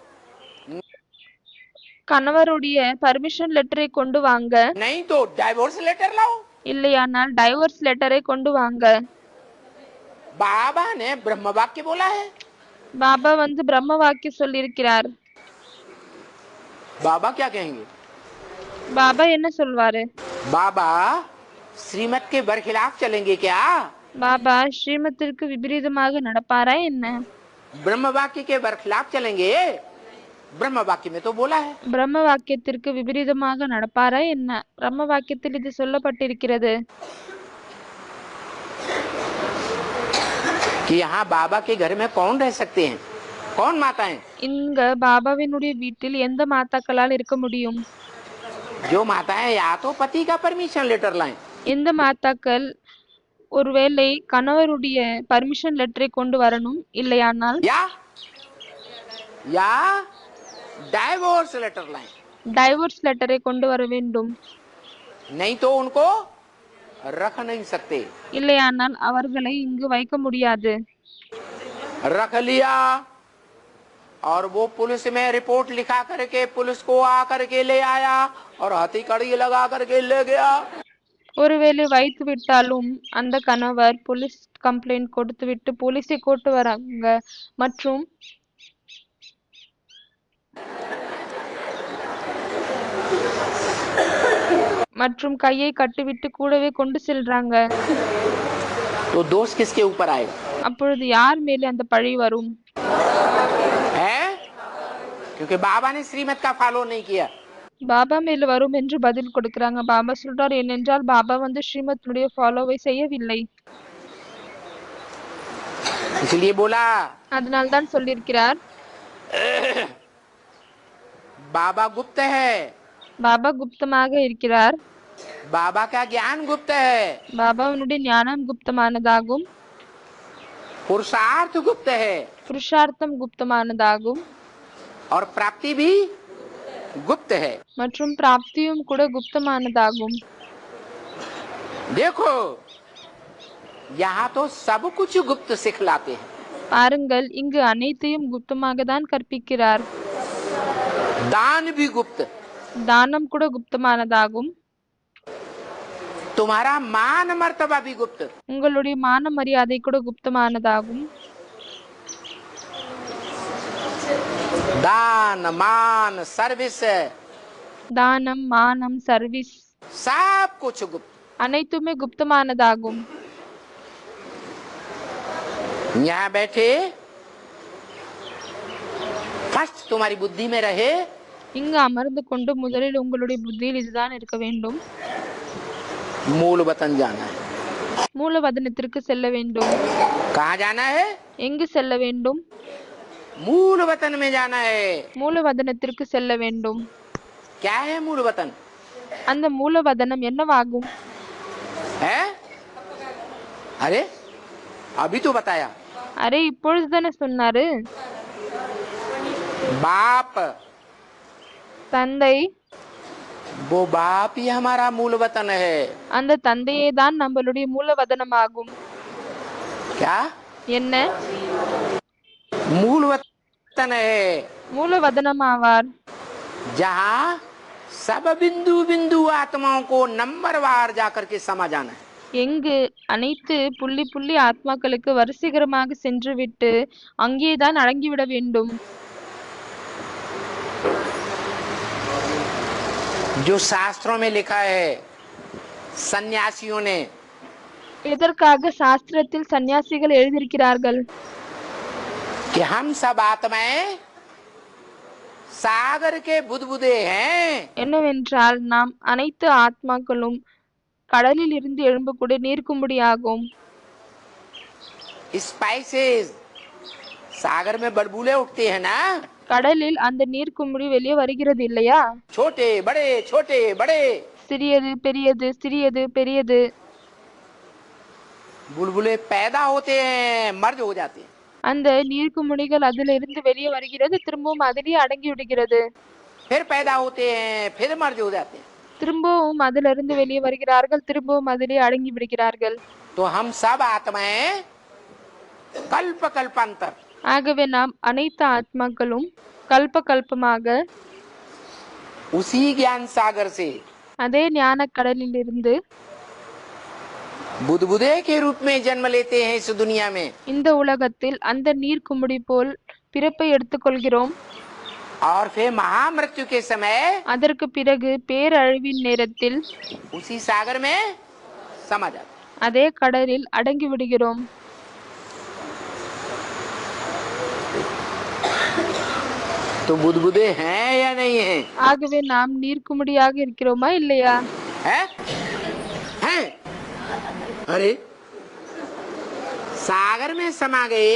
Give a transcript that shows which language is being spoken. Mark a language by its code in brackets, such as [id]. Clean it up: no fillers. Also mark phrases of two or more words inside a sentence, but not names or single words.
[ta] கணவருடைய [en] permission letter [ta] கொண்டு வாங்க, [hi] नहीं तो [en] divorce letter [hi] लाओ। [ta] இல்லையானால் [en] divorce letter [ta] கொண்டு வாங்க. [hi] बाबा ने ब्रह्म वाक्य बोला है। [ta] பாபா வந்து பிரம்ம வாக்கியம் சொல்லியிருக்கிறார். [hi] बाबा क्या कहेंगे? [ta] பாபா என்ன சொல்வாரு? [hi] बाबा श्रीमत के बरखिलाफ चलेंगे क्या? [ta] பாபா ஸ்ரீமத்திற்கு விபரீதமாக நடப்பாரா என்ன? [hi] ब्रह्म वाक्य के बरखिलाफ चलेंगे? ब्रह्म वाक्य में तो बोला है। [ta] பிரம்ம வாக்கியத்திற்கு விபரீதமாக நடப்பாரா என்ன? பிரம்ம வாக்கியத்தில் இது சொல்லப்பட்டிருக்கிறது. [hi] कि यहाँ बाबा के घर में कौन रह सकते हैं? कौन माताएं? [ta] இங்க பாபாவினுடைய வீட்டில் எந்த மாதாக்களால் இருக்க முடியும்? [hi] जो माताएं या तो पति का [en] permission letter [hi] लाएं, [ta] எந்த மாதாக்கள் ஒருவேளை கணவருடைய [en] permission letter [ta] கொண்டு வரணும், இல்லையானால் [hi] या [en] divorce letter [hi] लाएं, [en] divorce letter [ta] கொண்டு வர வேண்டும். [hi] नहीं तो उनको रख नहीं सकते. [ta] இல்லையானால் அவர்களை இங்கு வைக்க முடியாது. [hi] रख लिया और वो पुलिस में रिपोर्ट लिखा करके पुलिस को आकर के ले आया और हथकड़ी लगा करके ले गया. [ta] ஒருவேளை வைத்து விட்டாலும் அந்த கணவர் [en] police complaint [ta] கொடுத்து விட்டு போலீஸை கூட்டு வராங்க மற்றும் கையை கட்டிவிட்டு கூடவே கொண்டு செல்றாங்க. [hi] तो दोष किसके ऊपर आएगा? [ta] அப்பொழுது யார் மேலே அந்த பழி வரும்? [hi] है क्योंकि बाबा ने श्रीमत का फॉलो नहीं किया. [ta] பாபா மேல வரும் என்று பதில் கொடுக்கறாங்க. பாபா சொல்றார், ஏனென்றால் பாபா ஸ்ரீமத்துடைய ஃபாலோவை செய்யவில்லை. [hi] इसलिए बोला, [ta] அதனால தான் சொல்லியிருக்கிறார், [hi] बाबा गुप्त है, [ta] பாபா குப்தமாக இருக்கிறார். [hi] बाबा का ज्ञान गुप्त है, [ta] பாபாவினுடைய ஞானம் குப்தமானதாகும், [hi] पुरुषार्थ गुप्त है [ta] புருஷார்த்தம் குப்தமானதாகும், [hi] और प्राप्ति भी गुप्त है. [ta] மற்றும் பிராப்தியும் கூட குப்தமானதாகும். [hi] देखो यहाँ तो सब कुछ गुप्त सिखलाते हैं. [ta] பாருங்கள், இங்கு அனைத்தையும் குப்தமாக தான் கற்பிக்கிறார். [hi] दान भी गुप्त, [ta] தானம் கூட குப்தமானதாகும், [hi] तुम्हारा मान मर्तबा भी गुप्त. [ta] உங்களுடைய மான மரியாதை கூட குப்தமானதாகும். [hi] दान मान सर्विस [ta] தானம், மானம், சர்வீஸ் [hi] सब कुछ गुप्त. [ta] அனைத்துமே குப்தமானதாகும். [hi] यहाँ बैठे फर्स्ट तुम्हारी बुद्धि में रहे, [ta] இங்கு அமர்ந்து கொண்டு முதலில் உங்களுடைய புத்தியில் இதுதான் இருக்க வேண்டும். [hi] मूल वतन जाना है. [ta] மூலவதனத்திற்கு செல்ல வேண்டும். [hi] कहाँ जाना है? [ta] எங்கு செல்ல வேண்டும்? [hi] मूल वतन में जाना है. [ta] மூலவதனத்திற்கு செல்ல வேண்டும். [hi] क्या है मूल वतन? [ta] அந்த மூலவதனம் என்னவாகும்? [hi] है? अरे अभी तो बताया. [ta] அரே, இப்பொழுதுதானே சொன்னாரு. [hi] बाप, [ta] தந்தை, [hi] वो बाप ही हमारा मूल वतन है. [ta] அந்த தந்தையே தான் நம்மளுடைய மூலவதனமாகும். [hi] क्या? [ta] என்ன? [hi] मूल वतन है [ta] மூலவதனமாவார், [hi] जहाँ सब बिंदु बिंदु आत्माओं को नंबरवार जाकर के समा जाना है. [ta] எங்கு அனைத்து புள்ளி புள்ளி ஆத்மாக்களுக்கு வரிசைகரமாக சென்று விட்டு அங்கேதான் அடங்கிவிட வேண்டும். [hi] जो शास्त्रों में लिखा है सन्यासियों ने, [ta] இதற்காக சாஸ்திரத்தில் சன்னியாசிகள் எழுதியிருக்கிறார்கள், [hi] कि हम सब आत्माएं सागर के बुदबुदे हैं. [ta] என்னவென்றால் நாம் அனைத்து ஆத்மாக்களும் கடலில் இருந்து எழும்பக்கூடிய நீர்க்கும்படியாகும். [hi] स्पाइसेस सागर में बड़बूले उठते हैं ना, [ta] கடலில் அந்த நீர்க்கும்படி வெளியே வருகிறது இல்லையா? [hi] छोटे बड़े [ta] சிறியது பெரியது, சிறியது பெரியது. [hi] बुलबुले पैदा होते हैं, मर्ज हो जाते हैं. [ta] அந்த நீர்க்குமிழிகள் அதிலிருந்து வெளியே வருகிறது, திரும்பவும் அதிலேயே அடங்கி விடுகிறது. [hi] फिर पैदा होते हैं, फिर मर्ज हो जाते हैं. [ta] திரும்பவும் அதிலிருந்து வெளியே வருகிறார்கள், திரும்பவும் அதிலே அடங்கி விடுகிறார்கள். [hi] तो हम सब आत्माएं कल्प कल्पांतर, [ta] ஆகவே நாம் அனைத்து ஆத்மாக்களும் கல்ப கல்பமாக [hi] उसी ज्ञान सागर से [ta] அதே ஞான கடலில் இருந்து [hi] बुदबुदे के रूप में जन्म लेते हैं इस दुनिया में. [ta] இந்த உலகத்தில் அந்த நீர்க்குமிழி போல் பிறப்பை எடுத்துக்கொள்கிறோம். [hi] और फिर महामृत्यु के समय [ta] அதற்கு பிறகு பேரழிவின் நேரத்தில் [hi] उसी सागर में समा जाते. [ta] அதே கடலில் அடங்கி விடுகிறோம். [hi] तो बुदबुदे हैं या नहीं है? [ta] ஆகவே நாம் நீர்க்குமிழியாக இருக்கிறோமா இல்லையா? [hi] हैं? हैं? अरे सागर में समा गए,